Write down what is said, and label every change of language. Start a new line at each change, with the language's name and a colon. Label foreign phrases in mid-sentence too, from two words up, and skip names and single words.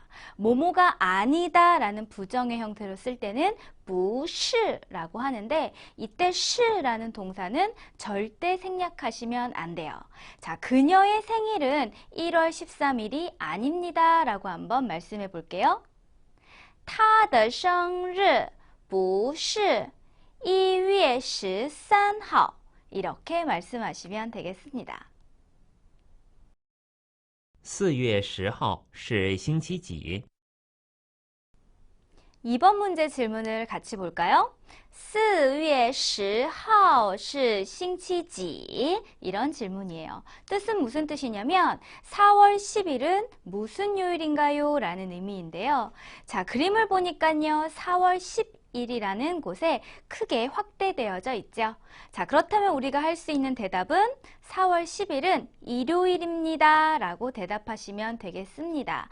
Korean: 뭐뭐가 아니다 라는 부정의 형태로 쓸 때는 不是 라고 하는데 이때 是라는 동사는 절대 생략하시면 안 돼요. 자, 그녀의 생일은 1월 13일이 아닙니다 라고 한번 말씀해 볼게요.
Chinese: 她的生日不是1月13号
Korean: 이렇게 말씀하시면 되겠습니다.
Chinese: 4 月10号是星期几？
Korean: 2번 문제 질문을 같이 볼까요?
Chinese: 4 月10号是星期几?
Korean: 이런 질문이에요. 뜻은 무슨 뜻이냐면 4월 10일은 무슨 요일인가요? 라는 의미인데요. 자, 그림을 보니까요. 4월 10일이라는 곳에 크게 확대되어져 있죠. 자, 그렇다면 우리가 할 수 있는 대답은 4월 10일은 일요일입니다 라고 대답하시면 되겠습니다.